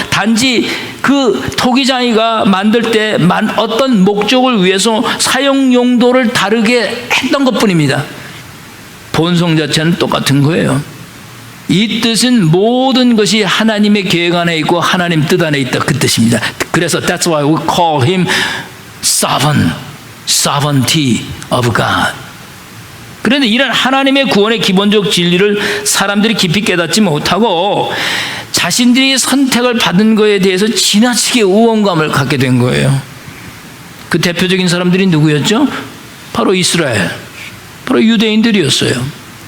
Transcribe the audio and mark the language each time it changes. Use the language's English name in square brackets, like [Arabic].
[Korean] 단지 그 토기장이가 만들 때 어떤 목적을 위해서 사용 용도를 다르게 했던 것뿐입니다. 본성 자체는 똑같은 거예요. 이 뜻은 모든 것이 하나님의 계획 안에 있고 하나님 뜻 안에 있다, 그 뜻입니다. [English] 그래서 that's why we call him sovereign, sovereignty of God. [Korean] 그런데 이런 하나님의 구원의 기본적 진리를 사람들이 깊이 깨닫지 못하고 자신들이 선택을 받은 것에 대해서 지나치게 우월감을 갖게 된 거예요. 그 대표적인 사람들이 누구였죠? 바로 이스라엘, 바로 유대인들이었어요.